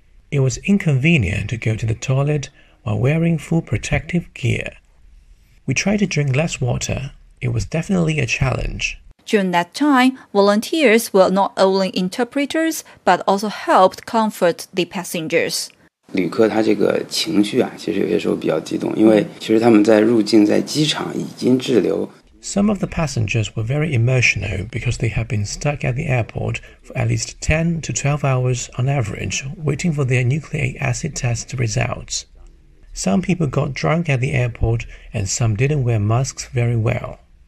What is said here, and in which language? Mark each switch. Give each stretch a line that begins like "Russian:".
English: It was inconvenient to go to the toilet while wearing full protective gear. We tried to drink less water. It was definitely a challenge. During that time, volunteers were not only interpreters, but also helped comfort the passengers.
Chinese: 旅客他这个情绪啊其实有些时候比较激动因为其实他们在入境在机场已经滞留。
English: Some of the passengers were very emotional because they had been stuck at the airport for at least 10 to 12 hours on average waiting for their nucleic acid test results. Some people got drunk at the airport and some didn't wear masks very well.